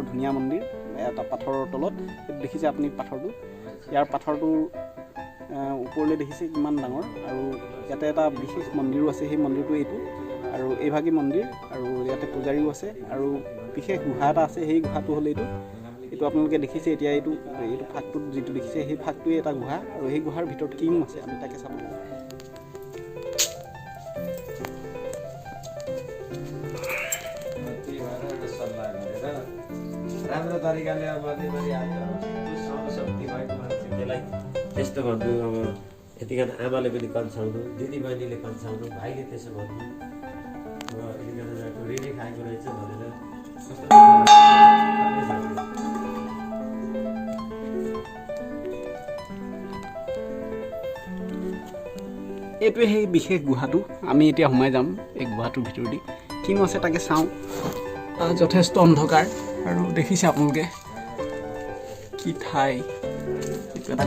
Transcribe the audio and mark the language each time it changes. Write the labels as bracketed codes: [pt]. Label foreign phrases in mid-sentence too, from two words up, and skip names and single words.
[as] ধুনীয়া মন্দিৰ এটা পাথৰৰ তলত দেখিছে আপুনি পাথৰটো ইয়াৰ পাথৰটোৰ ওপৰলৈ দেখিছে কিমান ডাঙৰ আৰু ইয়াতে এটা বিশেষ মন্দিৰো আছে সেই মন্দিৰটো এইটো আৰু এইভাগী মন্দিৰ আৰু ইয়াতে পূজাৰীও আছে আৰু বিশেষ গুহা এটা আছে সেই গুহাটো হ'ল এইটো আপোনালোকে দেখিছে এতিয়া এইটো ফাঁকটোত যিটো দেখিছে সেই ফাঁকটোৱে এটা গুহা আৰু সেই গুহাৰ ভিতৰত কিনো আছে আমি তাকে চাব [ne] राम्रो तरिकाले अब बढी शक्ति भएको मान्छेलाई त्यस्तो भन्नु अब यतिखेर आमाले पनि कन्साउनु दिदीबहिनीले कन्साउनु भाइले त्यसो भन्नु अब यतिखेर ऋणी खाएको रहेछ भनेर [as] এইটোৱে সেই বিশেষ গুহাটো আমি এতিয়া সোমাই যাম এই গুহাটোৰ ভিতৰেদি কিনো আছে তাকে চাওঁ যথেষ্ট অন্ধকাৰ আৰু দেখিছে আপোনালোকে কি ঠাই এইটো এটা